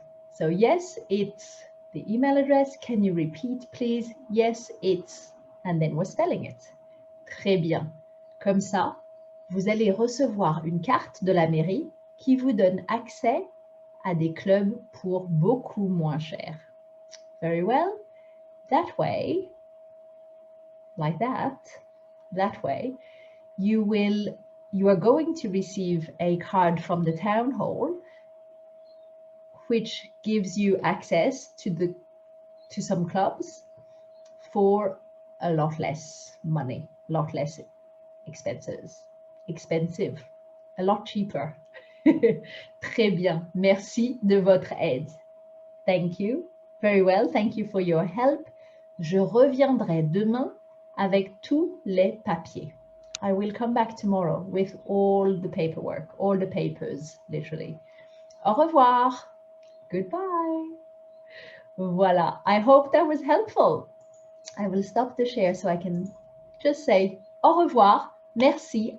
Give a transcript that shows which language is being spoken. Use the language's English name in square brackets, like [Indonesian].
[English] So yes, it's the email address. Can you repeat, please? Yes, it's, and then we're spelling it. [French] Très bien. Comme ça, vous allez recevoir une carte de la mairie qui vous donne accès à des clubs pour beaucoup moins cher. [English] Very well. That way, like that way, you are going to receive a card from the town hall, which gives you access to some clubs for a lot less money, a lot less expensive, a lot cheaper. [French] Très bien. Merci de votre aide. [English] Thank you. Very well. Thank you for your help. [French] Je reviendrai demain avec tous les papiers. [English] I will come back tomorrow with all the paperwork, all the papers, literally. [French] Au revoir. [English] Goodbye. [French] Voila. [English] I hope that was helpful. I will stop the share so I can just say [French] au revoir, merci.